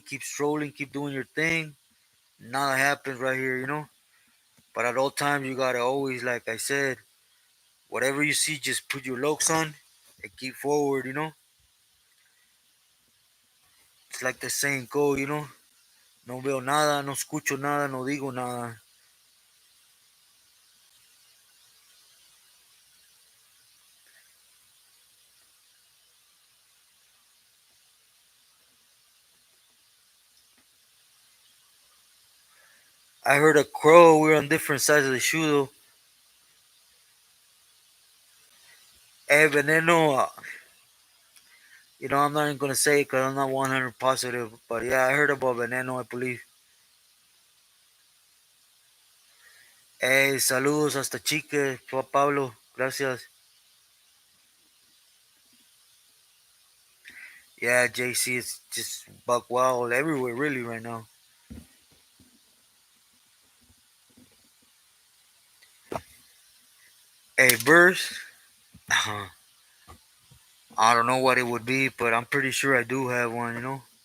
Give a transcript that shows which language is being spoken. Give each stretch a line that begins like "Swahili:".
English: Keep strolling, keep doing your thing. Nothing happens right here, you know. But at all times, you gotta always, like I said, whatever you see, just put your looks on and keep forward, you know. It's like the saying go, you know.
Spanish: No veo nada, no escucho nada, no digo nada.
English: I heard a crow. We're on different sides of the shoe, though. Hey, Veneno, I'm not even gonna say it because I'm not 100 positive, but yeah, I heard about Veneno, I believe. Hey,
Spanish: saludos hasta Chique, Pablo, gracias.
English: Yeah, JC, it's just buck wild everywhere, really, right now. Hey, Burst, I don't know what it would be, but I'm pretty sure I do have one, you know?